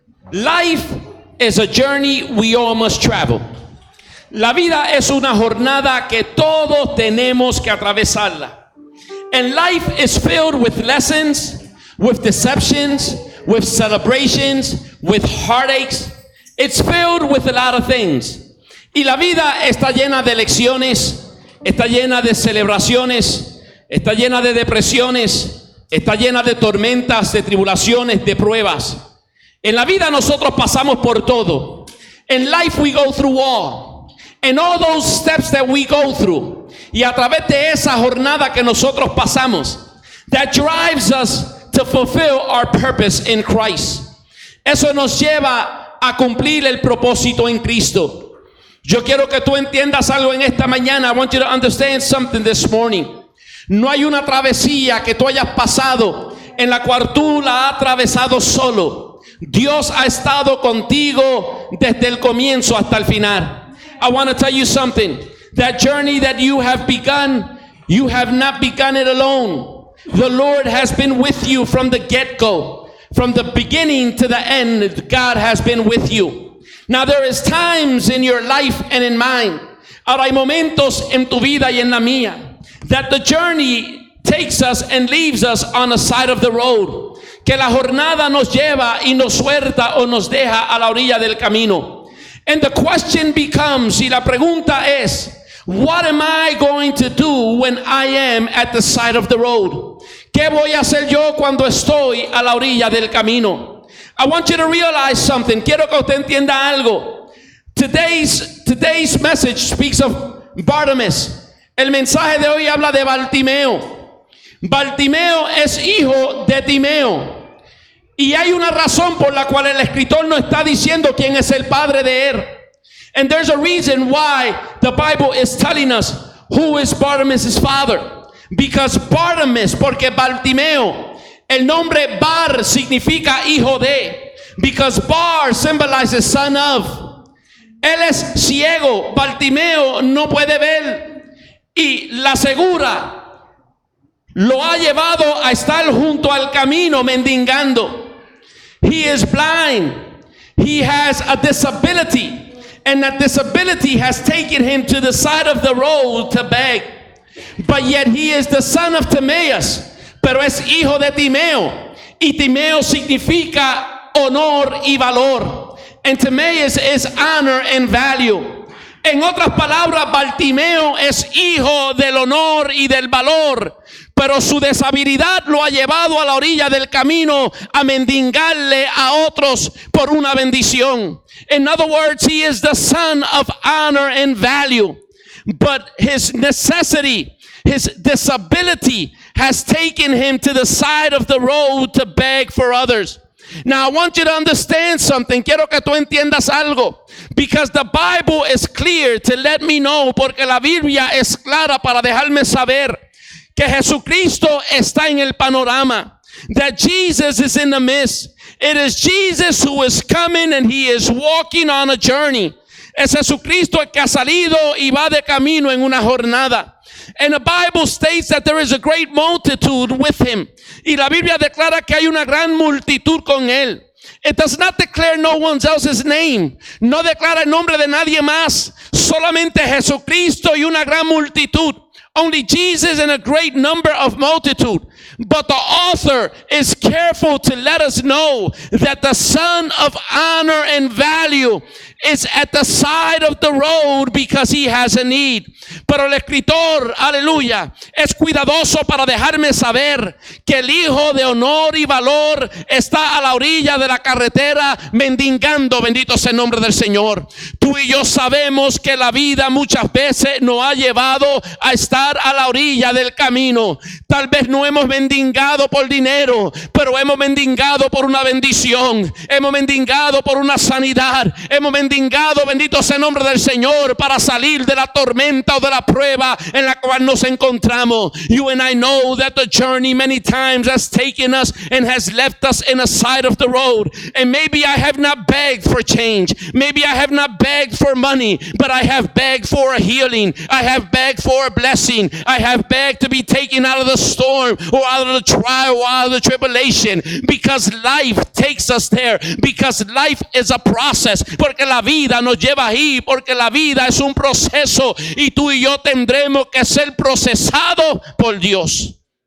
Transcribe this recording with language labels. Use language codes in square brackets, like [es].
[en] Life is a journey we all must travel. [es] La vida es una jornada que todos tenemos que atravesarla. [en] And life is filled with lessons, with deceptions, with celebrations, with heartaches. It's filled with a lot of things. [es] Y la vida está llena de lecciones, está llena de celebraciones, está llena de depresiones, está llena de tormentas, de tribulaciones, de pruebas. En la vida nosotros pasamos por todo. [en] In life we go through all. And all those steps that we go through. [es] Y a través de esa jornada que nosotros pasamos, [en] that drives us to fulfill our purpose in Christ. [es] Eso nos lleva a cumplir el propósito en Cristo. Yo quiero que tú entiendas algo en esta mañana. [en] I want you to understand something this morning. [es] No hay una travesía que tú hayas pasado en la cual tú la has atravesado solo. Dios ha estado contigo desde el comienzo hasta el final. [en] I want to tell you something. That journey that you have begun, you have not begun it alone. The Lord has been with you from the get-go. From the beginning to the end, God has been with you. Now there is times in your life and in mine. [es] Ahora hay momentos en tu vida y en la mía [en] that the journey takes us and leaves us on the side of the road. [es] que la jornada nos lleva y nos suelta o nos deja a la orilla del camino. [en] And the question becomes, [es] y la pregunta es, [en] what am I going to do when I am at the side of the road? [es] ¿Qué voy a hacer yo cuando estoy a la orilla del camino? [en] I want you to realize something. [es] Quiero que usted entienda algo. [en] Today's message speaks of Bartimaeus. [es] El mensaje de hoy habla de Bartimeo. Bartimeo es hijo de Timeo. Y hay una razón por la cual el escritor no está diciendo quién es el padre de él. [en] And there's a reason why the Bible is telling us who is Bartimaeus' father. Because Bartimaeus, [es] porque Bartimeo, el nombre Bar significa hijo de. [en] Because Bar symbolizes son of. [es] Él es ciego, Bartimeo no puede ver. Y la segura lo ha llevado a estar junto al camino mendigando. [en] He is blind. He has a disability. And that disability has taken him to the side of the road to beg. But yet he is the son of Timaeus. [es] Pero es hijo de Timeo. Y Timeo significa honor y valor. [en] And Timaeus is honor and value. [es] En otras palabras, Bartimeo es hijo del honor y del valor, pero su deshabilidad lo ha llevado a la orilla del camino a mendigarle a otros por una bendición. [en] In other words, he is the son of honor and value, but his necessity, his disability has taken him to the side of the road to beg for others. Now I want you to understand something. [es] Quiero que tú entiendas algo. [en] Because the Bible is clear to let me know. [es] Porque la Biblia es clara para dejarme saber que Jesucristo está en el panorama. [en] That Jesus is in the midst. It is Jesus who is coming and he is walking on a journey. [es] Es Jesucristo el que ha salido y va de camino en una jornada. [en] And the Bible states that there is a great multitude with him. [es] Y la Biblia declara que hay una gran multitud con él. [en] It does not declare no one else's name. [es] No declara el nombre de nadie más. Solamente Jesucristo y una gran multitud. [en] Only Jesus and a great number of multitude. But the author is careful to let us know that the son of honor and value is at the side of the road because he has a need. [es] Pero el escritor, aleluya, es cuidadoso para dejarme saber que el hijo de honor y valor está a la orilla de la carretera mendigando. Bendito sea el nombre del Señor. Tú y yo sabemos que la vida muchas veces nos ha llevado a estar a la orilla del camino. Tal vez no hemos mendigado por dinero, pero hemos mendigado por una bendición. Hemos mendigado por una sanidad. Hemos mendigado, bendito sea el nombre del Señor, para salir de la tormenta o de la prueba en la cual nos encontramos. [en] You and I know that the journey many times has taken us and has left us in a side of the road. And maybe I have not begged for change. Maybe I have not begged for money, but I have begged for a healing. I have begged for a blessing. I have begged to be taken out of the storm or out of the trial or out of the tribulation, because life takes us there, because life is a process, [es] porque la vida nos lleva ahí, porque la vida es un proceso y tú y yo tendremos que ser procesados por Dios.